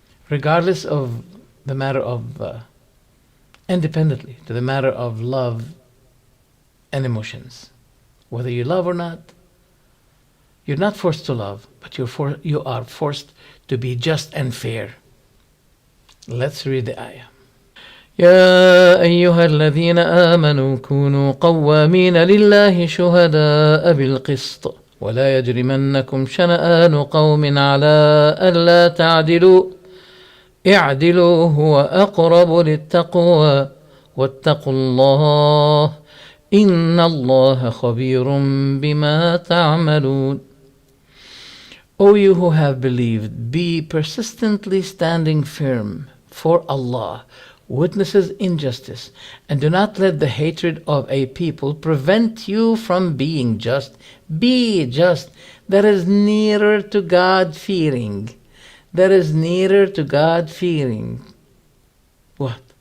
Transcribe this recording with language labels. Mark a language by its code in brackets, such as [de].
[en] Regardless of the matter of... independently to the matter of love and emotions. Whether you love or not, you're not forced to love, but you are forced to be just and fair. Let's read the ayah. [ar] يا أيها الذين آمنوا كونوا قوامين لله شهداء بالقسط ولا يجرمنكم شنآن قوم على ألا تعدلوا اعدلوا هو أقرب للتقوى واتقوا الله إن الله خبير بما تعملون. [en] O you who have believed, be persistently standing firm for Allah, witnesses injustice, and do not let the hatred of a people prevent you from being just. Be just. That is nearer to God-fearing. That is nearer to God-fearing. What?